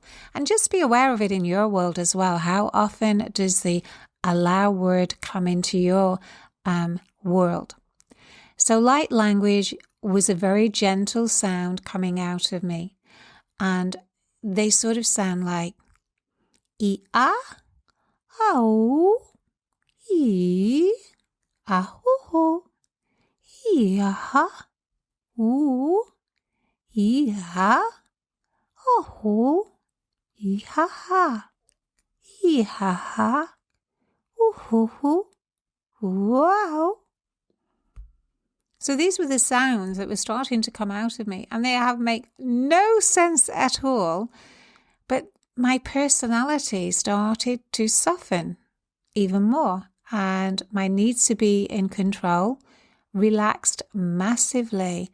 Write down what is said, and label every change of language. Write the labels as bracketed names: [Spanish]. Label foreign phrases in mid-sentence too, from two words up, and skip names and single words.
[English] And just be aware of it in your world as well. How often does the allow word come into your world? So light language was a very gentle sound coming out of me, and they sort of sound like I-a, au, I, aho, I-ha, oo, I-ha, oho, I-ha-ha, I-ha-ha, ooh-hoo-hoo, wow. So these were the sounds that were starting to come out of me, and they make no sense at all. But my personality started to soften even more, and my needs to be in control relaxed massively.